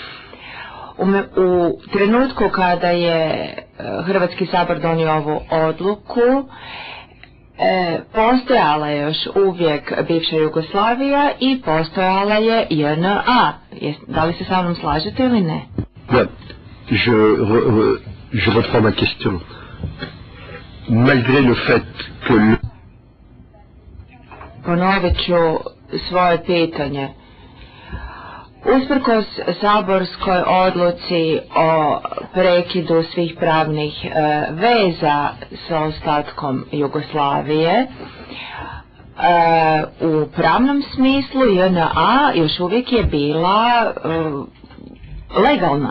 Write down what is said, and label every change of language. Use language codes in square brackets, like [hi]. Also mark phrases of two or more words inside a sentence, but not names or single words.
[hr] U trenutku kada je Hrvatski sabor donio ovu odluku, postojala je još uvijek bivša Jugoslavija i postojala je JNA. Da li se sa mnom slažete ili ne? [fr] Ja, je reprends ma question. Malgré le fait que... [hr] Ponovit ću svoje pitanje. Usprkos saborskoj odluci o prekidu svih pravnih veza sa ostatkom Jugoslavije, u pravnom smislu JNA još uvijek je bila legalna.